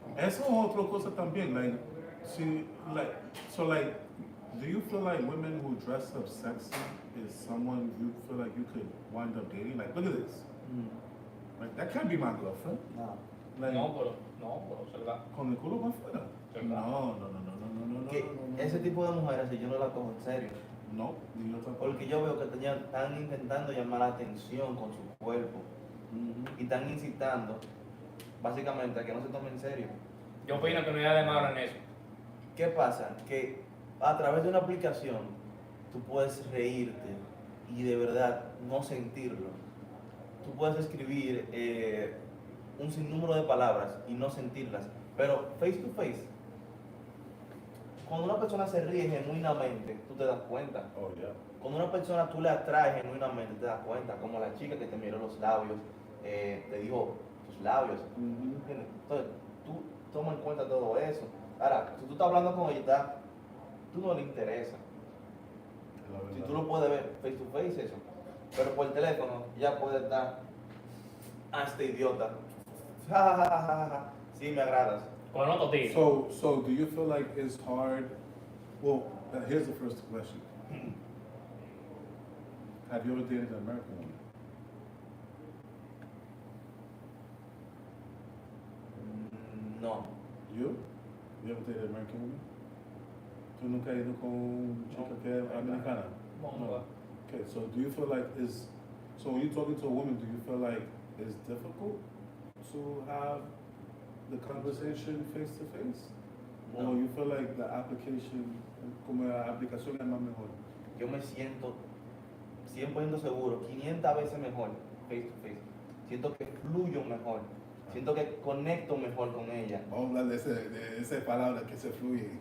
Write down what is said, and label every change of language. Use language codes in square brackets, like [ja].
[es] Eso es otra cosa también, [en] like, see, like, so like, do you feel like women who dress up sexy is someone you feel like you could wind up dating? Like, look at this. Like, that can't be my girlfriend. [es] No. [en] Like, [es] no, pero se da. con el culo para afuera. No. Que ese tipo de mujeres, si yo no la cojo en serio. No, ni yo tampoco. Porque yo veo que están intentando llamar la atención con su cuerpo. Y están incitando, básicamente, a que no se tomen en serio. Yo opino que no hay nada de malo en eso. ¿Qué pasa? Que a través de una aplicación tú puedes reírte y de verdad no sentirlo. Tú puedes escribir un sinnúmero de palabras y no sentirlas, pero [en] face to face. [es] Cuando una persona se ríe genuinamente, tú te das cuenta. [en] Oh, yeah. [es] Cuando una persona tú le atraes genuinamente, te das cuenta. Como la chica que te miró los labios, te dijo tus labios. ¿Entiendes? Entonces, tú toma en cuenta todo eso. Ahora, si tú estás hablando con ella, tú no le interesa. Si tú lo puedes ver [en] face to face, [es] eso. Pero por teléfono, ya puede estar hasta idiota. Ja, ja, ja, ja, ja. Sí, me agradas. Con otro tío. [en] So do you feel like it's hard? Well, here's the first question. Have you ever dated an American woman? [es] No. [en] You? You ever dated an American woman? [es] ¿Tú nunca has ido con chica que es americana? No. [en] Okay, so do you feel like so when you're talking to a woman, do you feel like it's difficult to have the conversation face to face? [es] No. [en] Or you feel like the application, [es] como la aplicación es más mejor? Yo me siento 100% seguro, 500 veces mejor face to face. Siento que fluyo mejor. Siento que conecto mejor con ella. Vamos a hablar de esa palabra que se fluye.